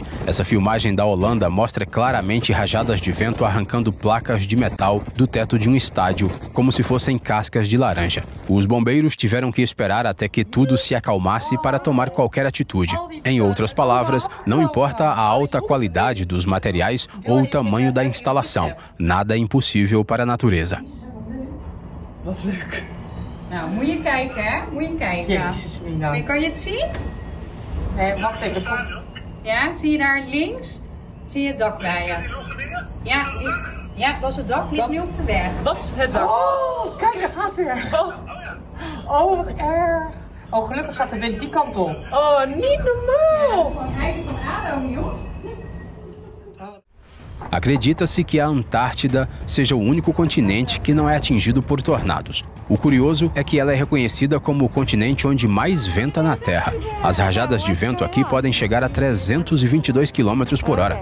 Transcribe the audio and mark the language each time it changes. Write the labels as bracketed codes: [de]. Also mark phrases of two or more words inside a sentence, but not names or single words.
[pt] Essa filmagem da Holanda mostra claramente rajadas de vento arrancando placas de metal do teto de um estádio, como se fossem cascas de laranja. Os bombeiros tiveram que esperar até que tudo se acalmasse para tomar qualquer atitude. Em outras palavras, não importa a alta qualidade dos materiais ou o tamanho da instalação, nada é impossível para a natureza. [nl] Wat leuk. Nou, moet je kijken, hè? Moet je kijken. Jezus, Mina. Maar kan je het zien? Nee, wacht even. Ja, zie je daar links? Zie je het dak bij je? Ja, dat is het dak, ligt nu op de weg. Dat is het dak. Oh, kijk, hij gaat weer. Oh, wat erg. Oh, gelukkig staat de wind die kant op. Oh, niet normaal. Van Heide van Ado, Niels. [pt] Acredita-se que a Antártida seja o único continente que não é atingido por tornados. O curioso é que ela é reconhecida como o continente onde mais venta na Terra. As rajadas de vento aqui podem chegar a 322 km por hora.